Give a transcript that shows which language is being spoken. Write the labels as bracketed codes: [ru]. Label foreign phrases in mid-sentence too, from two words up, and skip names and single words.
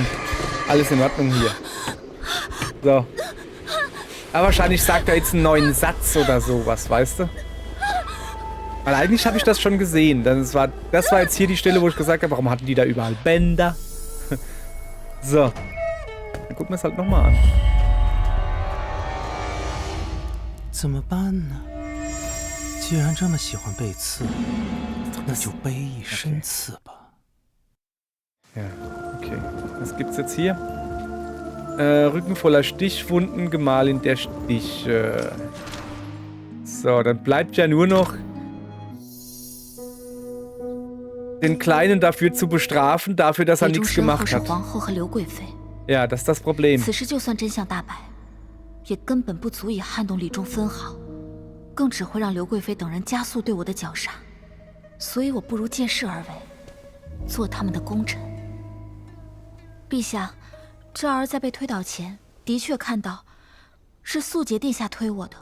[de] Alles in Ordnung hier. So. Aber wahrscheinlich sagt er jetzt einen neuen Satz oder sowas, weißt du? Weil eigentlich habe ich das schon gesehen. Das war jetzt hier die Stelle, wo ich gesagt habe, warum hatten die da überall Bänder? So. Dann gucken wir es halt nochmal an. [zh] 怎么办呢？既然这么喜欢被刺，那就背一身刺吧。 [de] Ja, okay. Was gibt's jetzt hier? Rücken voller Stichwunden, Gemahlin der Stiche. So, dann bleibt ja nur noch den Kleinen dafür zu bestrafen, dafür, dass er nichts gemacht hat. Ja, das ist das Problem. [zh] 此时就算真相大白，也根本不足以撼动李中分毫，更只会让刘贵妃等人加速对我的绞杀。所以我不如借势而为，做他们的功臣。陛下，这儿在被推倒前，的确看到是素洁殿下推我的。